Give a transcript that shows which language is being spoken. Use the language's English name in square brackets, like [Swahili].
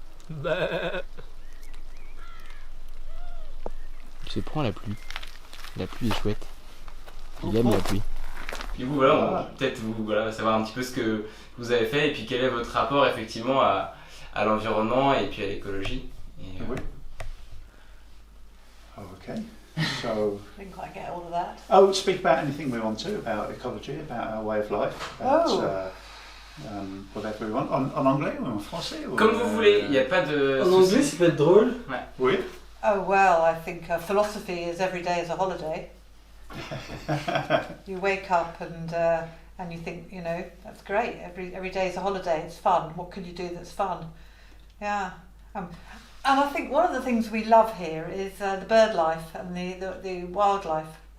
[French] Il se prend la pluie. La pluie est chouette. Il aime la pluie. Du coup voilà, on peut peut-être savoir un petit peu ce que vous avez fait et puis quel est votre rapport effectivement à l'environnement et puis à l'écologie. Oui. [English] Okay. So, Didn't quite get all of that. speak about anything we want to, about ecology, about our way of life, about whatever we want. [French] En anglais ou en français ou, Comme vous voulez, il n'y a pas de... En anglais, ça peut être drôle. Oui. [English] Oh well, I think philosophy is every day is a holiday. You wake up and you think, you know, that's great. Every day is a holiday. It's fun. What can you do that's fun? Yeah. And I think one of the things we love here is the bird life and the wildlife.